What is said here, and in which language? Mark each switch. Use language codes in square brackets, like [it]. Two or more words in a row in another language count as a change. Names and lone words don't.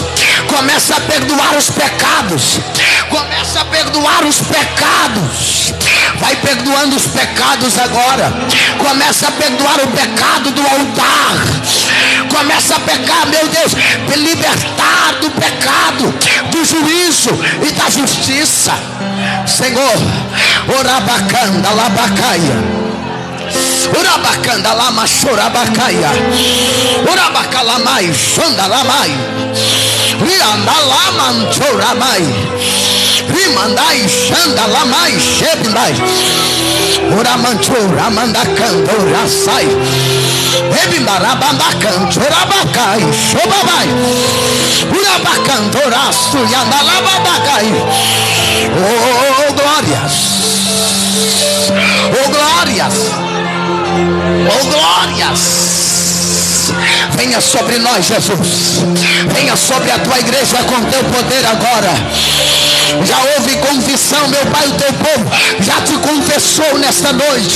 [pt] Começa a perdoar os pecados. Começa a perdoar os pecados. Vai perdoando os pecados agora. Começa a perdoar o pecado do altar. Começa a pecar, meu Deus, libertar do pecado, do juízo e da justiça. Senhor, orabacanda labacaia, urabacanda lama chorabacaia, urabacalamai xandalamai, riandalaman choramai, rimandai xandalamai xebindai, uramanchora mandacandorasai, ebimbarabandacandorabacai xobabai, urabacandoraço yandalababacai. Oh glórias, oh glórias, oh glórias. Venha sobre nós, Jesus. Venha sobre a tua igreja com teu poder agora. Já houve confissão, meu Pai, o teu povo já te confessou nesta noite.